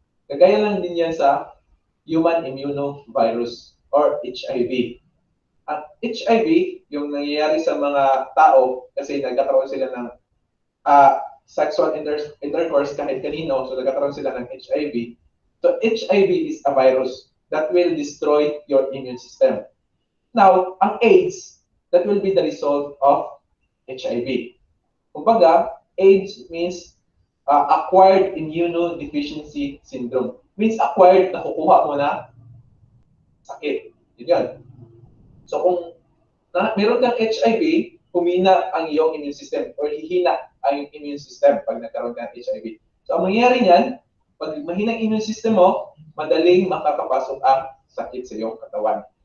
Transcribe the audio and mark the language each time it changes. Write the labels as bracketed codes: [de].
[tl] Kagaya lang din yan sa human immunovirus or HIV. Ang HIV, yung nangyayari sa mga tao, kasi nagkakaroon sila ng sexual intercourse kahit kanino, so nagkakaroon sila ng HIV. [en] So HIV is a virus. that will destroy your immune system. [tl] Now, ang AIDS, [en] that will be the result of HIV. Kumbaga, AIDS means acquired immunodeficiency syndrome. Means acquired, [tl] nakukuha mo na sakit. Yun. So kung meron kang HIV, humina ang iyong [en] immune system [tl] or hihina ang immune system pag nagkaroon ka ng HIV. So ang mangyayari niyan, pag mahina ang immune system mo, madaling makakapasok ang sakit sa iyong katawan.